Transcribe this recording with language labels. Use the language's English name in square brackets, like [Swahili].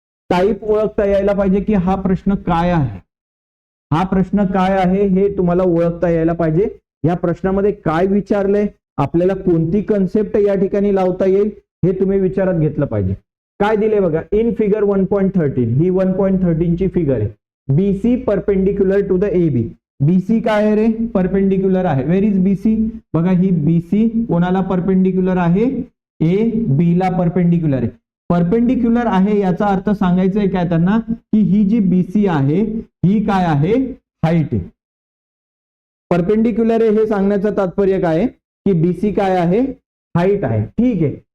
[Marathi] Type ओळखता यायला पाहिजे की हा प्रश्न काय आहे, हा प्रश्न काय आहे हे तुम्हाला ओळखता यायला पाहिजे. या प्रश्नामध्ये काय विचारलंय, आपल्याला कोणती कन्सेप्ट या ठिकाणी लावता येईल हे तुम्ही विचारात घेतलं पाहिजे. काय दिले बघा, इन फिगर 1.13, ही 1.13 ची फिगर आहे. [English] BC perpendicular to the A B. [Marathi] BC काय आहे रे? परपेंडिक्युलर आहे. [English] Where is BC? [Marathi] बघा, ही बीसी कोणाला परपेंडिक्युलर आहे? ए बी ला परपेंडिक्युलर आहे. परपेंडिक्युलर आहे याचा अर्थ सांगायचा आहे काय त्यांना, की ही जी बीसी आहे ही काय आहे? हाईट आहे. परपेंडिक्युलर आहे हे सांगण्याचं तात्पर्य काय आहे की बीसी काय आहे? हाईट आहे. ठीक आहे.